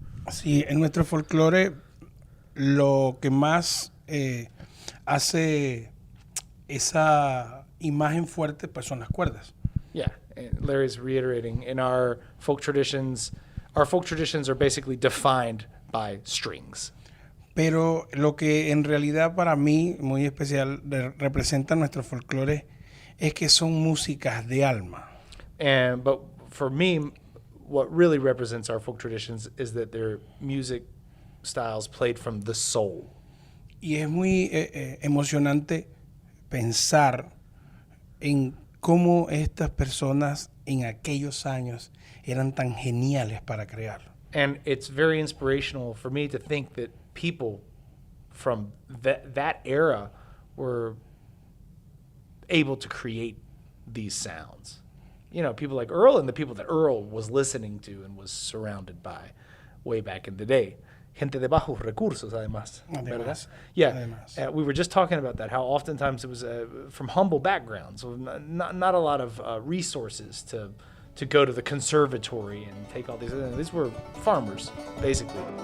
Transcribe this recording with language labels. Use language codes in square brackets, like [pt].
[es] Sí, en nuestro folclore lo que más hace esa imagen fuerte pues son las cuerdas. [en] Yeah, Larry's reiterating, in our folk traditions are basically defined by strings. [es] Pero lo que en realidad para mí muy especial representa nuestro folclore es que son músicas de alma. [en] But for me, what really represents our folk traditions is that they're music styles played from the soul. [es] Y es muy emocionante pensar en cómo estas personas en aquellos años eran tan geniales para crear. [en] And it's very inspirational for me to think that people from that era were able to create these sounds. You know, people like Earl and the people that Earl was listening to and was surrounded by way back in the day. [es] Gente de bajos recursos, además. [en] Yeah, we were just talking about that, how oftentimes it was from humble backgrounds, so not a lot of resources to go to the conservatory and take all these. These were farmers, basically.